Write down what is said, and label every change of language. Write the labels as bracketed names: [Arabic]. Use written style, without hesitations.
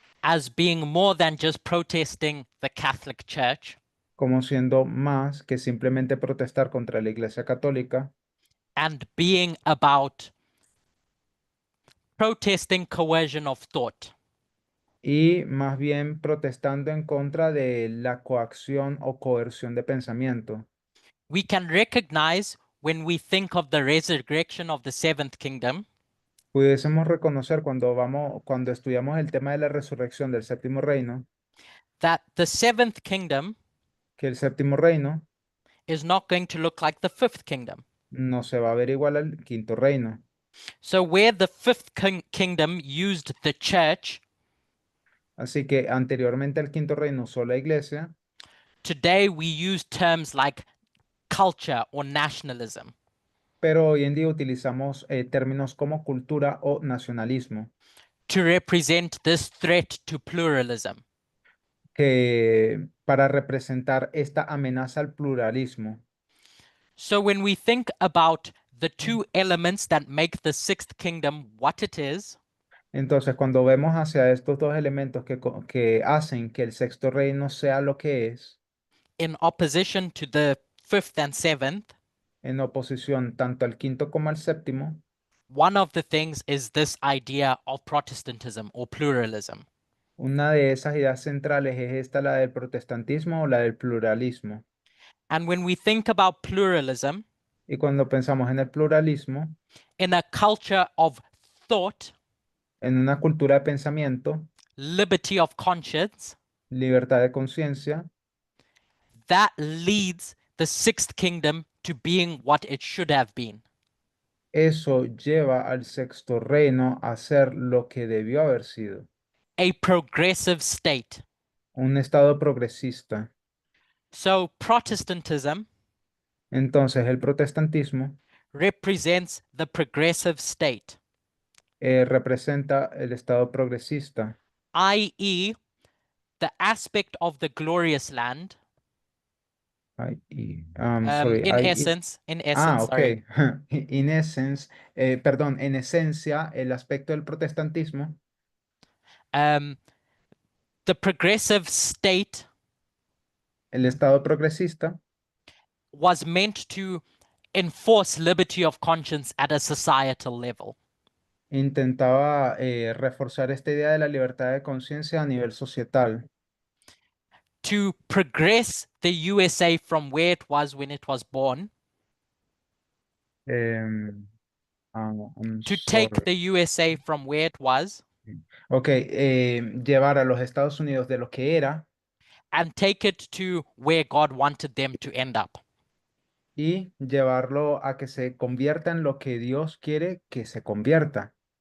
[English] as being more than just protesting the Catholic Church [Spanish] como siendo más que simplemente protestar contra la Iglesia Católica [English] and being about protesting coercion of thought. [Spanish] y más bien protestando en contra de la coacción o coerción de pensamiento. [English] We can recognize when we think of the resurrection of the seventh kingdom [Spanish] Pudiésemos reconocer cuando estudiamos el tema de la resurrección del séptimo reino, [English] that the seventh kingdom [Spanish] que el séptimo reino [English] is not going to look like the fifth kingdom. [Spanish] no se va a ver igual al quinto reino. [English] So where the fifth kingdom used the church, [Spanish] Así que anteriormente al quinto reino usó la iglesia, [English] today we use terms like culture or nationalism. [Spanish] pero hoy en día utilizamos términos como cultura o nacionalismo, [English] To represent this threat to pluralism. [Spanish] que para representar esta amenaza al pluralismo. [English] So when we think about the two elements that make the sixth kingdom what it is, [Spanish] Entonces, cuando vemos hacia estos dos elementos que hacen que el sexto reino sea lo que es, [English] in opposition to the fifth and seventh, [Spanish] en oposición tanto al quinto como al séptimo, [English] one of the things is this idea of Protestantism or pluralism. [Spanish] una de esas ideas centrales es esta, la del protestantismo o la del pluralismo. [English] And when we think about pluralism [Spanish] Y cuando pensamos en el pluralismo, [English] in a culture of thought, [Spanish] en una cultura de pensamiento, [English] liberty of conscience, [Spanish] libertad de conciencia, [English] that leads the sixth kingdom to being what it should have been. [Spanish] eso lleva al sexto reino a ser lo que debió haber sido, [English] A progressive state. [Spanish] un estado progresista. [English] So Protestantism [Spanish] Entonces, el protestantismo [English] represents the progressive state, [Spanish] representa el estado progresista, [English] i.e., the aspect of the glorious land. sorry, In I- essence, okay. sorry, In essence, [Spanish] perdón, en esencia, el aspecto del protestantismo, [English] um, the progressive state [Spanish] el estado progresista, [English] was meant to enforce liberty of conscience at a societal level. [Spanish] intentaba reforzar esta idea de la libertad de conciencia a nivel societal, [English] To progress the USA from where it was when it was born, em, I'm to take sorry. the USA from where it was [Spanish] Ok, llevar a los Estados Unidos de lo que era [English] and take it to where God wanted them to end up. [Spanish] y llevarlo a que se convierta en lo que Dios quiere que se convierta.